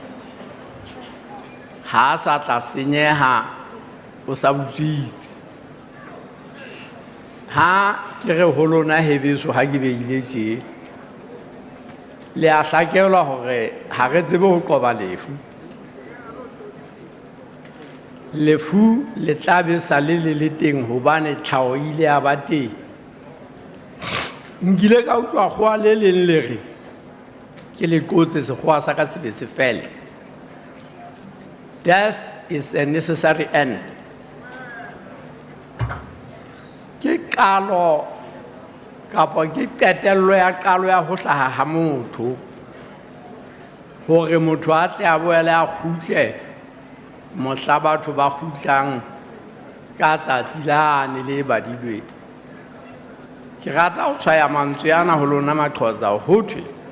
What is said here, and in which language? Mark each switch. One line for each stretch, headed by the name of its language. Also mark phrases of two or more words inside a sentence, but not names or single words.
Southern Sotho: ha a sa tla senyeha o sa butswitse ha ke re ho lona hebeso ha ke beile tje le a hlakelwa hore ha re tsebe ho qoba lefu le tla be sa le teng hobane tlhaho ile ya ba teng nkile ka utlwa kgoa le leng le re ke le qotse sekgowa sa ka tsebe se fele
English: death is a necessary end
Southern Sotho: ke qalo kapa ke qetello ya qalo ya ho hlaha ha motho hore motho a tle a boele a kgutle mohla batho ba kgutlang ka tsatsi lane le badilweng ke rata ho tshwaya mantswe ana ho lona maqhotsa ho thwe